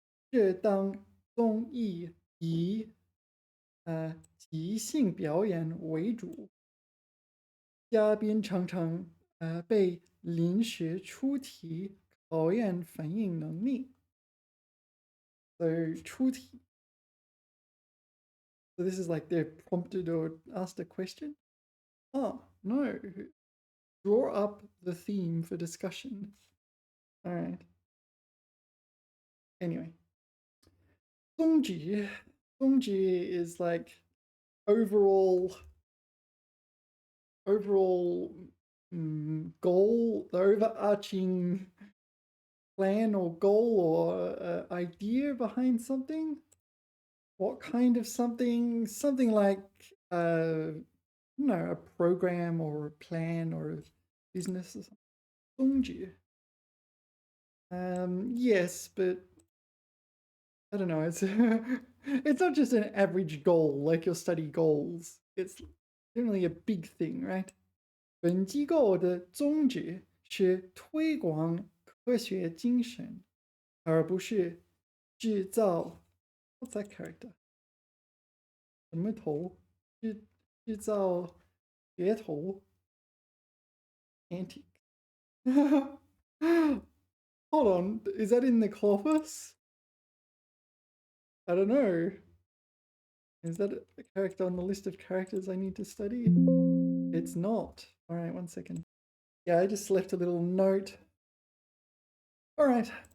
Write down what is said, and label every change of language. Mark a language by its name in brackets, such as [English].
[Chinese] 这档综艺以即兴表演为主，嘉宾常常被临时出题考验反应能力。 [English] So 出题. So this is like they're prompted or asked a question. Oh no! Draw up the theme for discussion. All right. Anyway, 宗旨.宗旨 is like overall goal, the overarching plan or goal or idea behind something. What kind of something? Something like a program or a plan or a business or something. [Chinese] 宗旨. [English] Yes, but I don't know. It's it's not just an average goal like your study goals. It's generally a big thing, right? [Chinese] 本机构的宗旨是推广科学精神，而不是制造 [English] What's that character? [Chinese] 什么头？制造噱头 Antique. [English] Hold on, is that in the corpus? I don't know. Is that a character on the list of characters I need to study? It's not. All right, 1 second. Yeah, I just left a little note. All right.